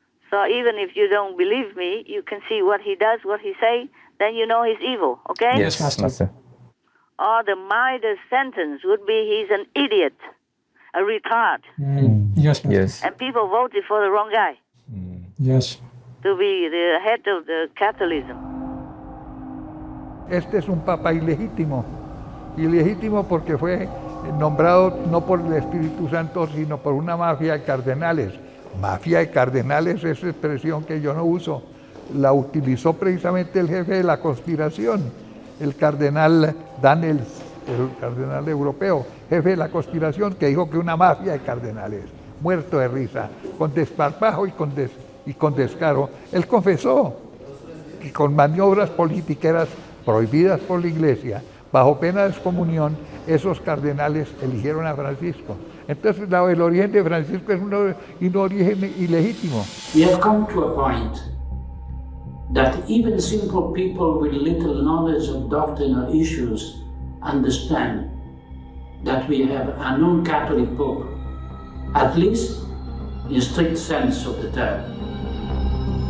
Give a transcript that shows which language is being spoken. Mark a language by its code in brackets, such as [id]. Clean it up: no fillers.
[en] So even if you don't believe me, you can see what he does, what he say, then you know he's evil, okay? Yes, Master. Or the mildest sentence would be he's an idiot, a retard. Yes, Master. Yes. And people voted for the wrong guy Yes. to be the head of the Catholicism. [es] Este es un papa ilegítimo. Ilegítimo porque fue nombrado no por el Espíritu Santo, sino por una mafia de cardenales. Mafia de cardenales es expresión que yo no uso. La utilizó precisamente el jefe de la conspiración, el cardenal Daniels, el cardenal europeo, jefe de la conspiración, que dijo que una mafia de cardenales, muerto de risa, con desparpajo y con descaro. Él confesó que con maniobras politiqueras prohibidas por la Iglesia, bajo pena de excomunión, esos cardenales eligieron a Francisco. Entonces el origen de Francisco es un origen ilegítimo. [en] We have come to a point that even simple people with little knowledge of doctrinal issues understand that we have a non-Catholic Pope, at least in strict sense of the term.